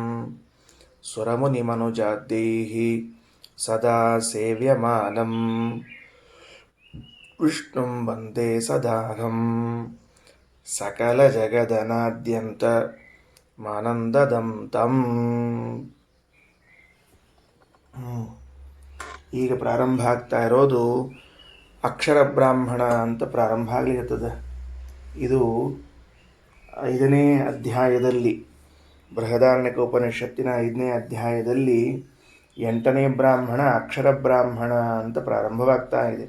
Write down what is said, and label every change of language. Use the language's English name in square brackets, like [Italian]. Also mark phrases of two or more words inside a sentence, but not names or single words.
[Sanskrit] सुरमुनिमनुजाद्यैः सदा सेव्यमानं विष्णुं वन्दे सदाहं सकलजगदनाद्यन्तमानन्ददं तं. [Kannada] ಈಗ ಪ್ರಾರಂಭ ಆಗ್ತಾ ಇರೋದು ಅಕ್ಷರ ಬ್ರಾಹ್ಮಣ ಅಂತ ಪ್ರಾರಂಭ ಆಗ್ಲಿರ್ತದೆ. ಇದು 5ನೇ ಅಧ್ಯಾಯದಲ್ಲಿ, ಬೃಹದಾರಣ್ಯಕ ಉಪನಿಷತ್ತಿನ 5ನೇ ಅಧ್ಯಾಯದಲ್ಲಿ 8ನೇ ಬ್ರಾಹ್ಮಣ ಅಕ್ಷರ ಬ್ರಾಹ್ಮಣ ಅಂತ ಪ್ರಾರಂಭವಾಗ್ತಾ ಇದೆ.